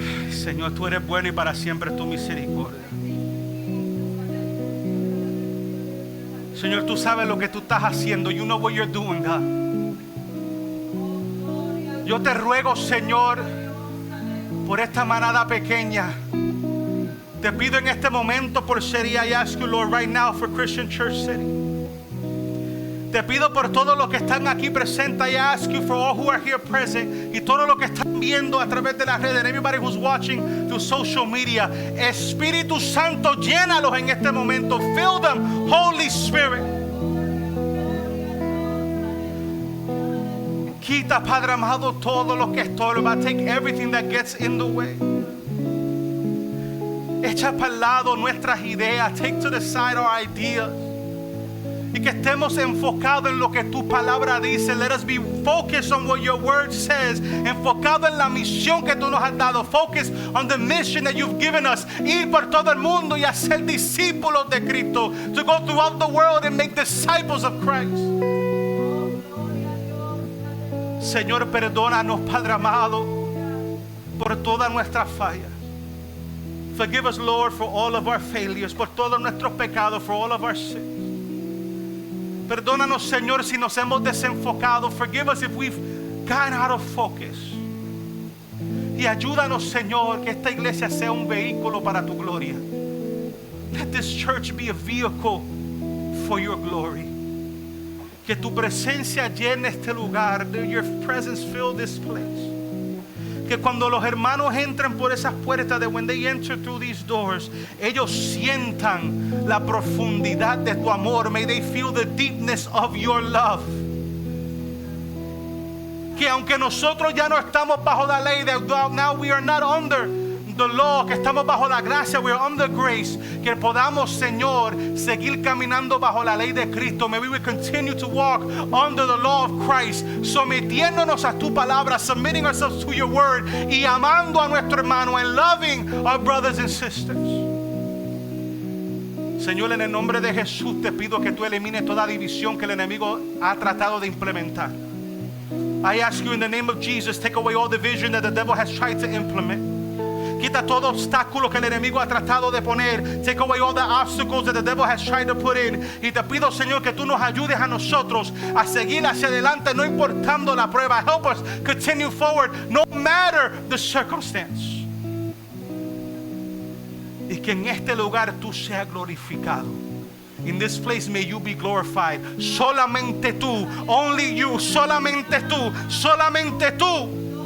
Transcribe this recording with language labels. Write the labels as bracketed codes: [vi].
[es] Señor, tú eres bueno y para siempre es tu misericordia. Señor, tú sabes lo que tú estás haciendo. [en] You know what you're doing, God. [es] Yo te ruego, Señor, por esta manada pequeña. Te pido en este momento por City. [en] I ask you, Lord, right now for Christian Church City. [es] Te pido por todos los que están aquí presentes. [en] I ask you for all who are here present. [es] Y todos los que están viendo a través de las redes. [en] And everybody who's watching through social media. [es] Espíritu Santo, llénalos en este momento. [en] Fill them, Holy Spirit. [es] Quita, Padre amado, todo lo que estorba. [en] Take everything that gets in the way. [es] Echa para el lado nuestras ideas. [en] Take to the side our ideas. [es] y que estemos enfocados en lo que tu palabra dice. [en] Let us be focused on what your word says. [es] Enfocado en la misión que tú nos has dado. [en] Focus on the mission that you've given us. [es] Ir por todo el mundo y hacer discípulos de Cristo. [en] To go throughout the world and make disciples of Christ. [es] Señor, perdónanos, Padre amado, por todas nuestras fallas. [en] Forgive us, Lord, for all of our failures, [es] por todos nuestros pecados, [en] for all of our sins. [es] Perdónanos, Señor, si nos hemos desenfocado. [en] Forgive us if we've gone out of focus. [es] Y ayúdanos, Señor, que esta iglesia sea un vehículo para tu gloria. [en] Let this church be a vehicle for your glory. [es] Que tu presencia llene este lugar. [en] That your presence fill this place. [es] Que cuando los hermanos entran por esas puertas, [en] that when they enter through these doors, [es] ellos sientan la profundidad de tu amor. [en] May they feel the deepness of your love. [es] Que aunque nosotros ya no estamos bajo la ley, [en] that now we are not under the law, [es] que estamos bajo la gracia, [en] we are under grace, [es] que podamos, Señor, seguir caminando bajo la ley de Cristo. [en] May we continue to walk under the law of Christ, [es] sometiéndonos a tu palabra, [en] submitting ourselves to your word, [es] y amando a nuestro hermano, [en] and loving our brothers and sisters. [es] Señor, en el nombre de Jesús te pido que tú elimines toda división que el enemigo ha tratado de implementar. [en] I ask you in the name of Jesus, take away all division that the devil has tried to implement. [es] Quita todo obstáculo que el enemigo ha tratado de poner. [en] Take away all the obstacles that the devil has tried to put in. [es] Y te pido, Señor, que tú nos ayudes a nosotros a seguir hacia adelante, no importando la prueba. [en] Help us continue forward, no matter the circumstance. [es] Y que en este lugar tú seas glorificado. [en] In this place may you be glorified. [es] Solamente tú, [en] only you, [es] solamente tú, solamente tú.